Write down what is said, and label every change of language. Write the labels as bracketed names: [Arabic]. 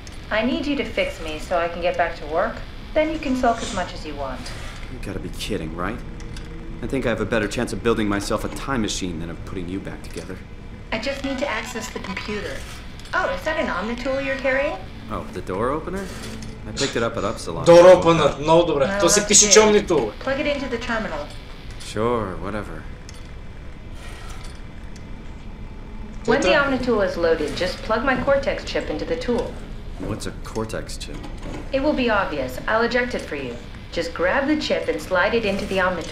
[English] I need you to fix me so I can get back to work. Then you can sulk as much as you want. You gotta be kidding, right? I think I have a better chance of building myself a time machine than of putting you back together. I just need to access the computer. Oh, is that an Omnitool you're carrying? Oh, the door opener? I picked it up at Upsilon. [Bulgarian] Door opener, много добре. То се пише, че Omnitool. [English] Plug it into the terminal. Sure, whatever. When the Omnitool is loaded, just plug my Cortex chip into the tool. What's a Cortex chip? It will be obvious. I'll eject it for you. Just grab the chip and slide it into the Omnitool.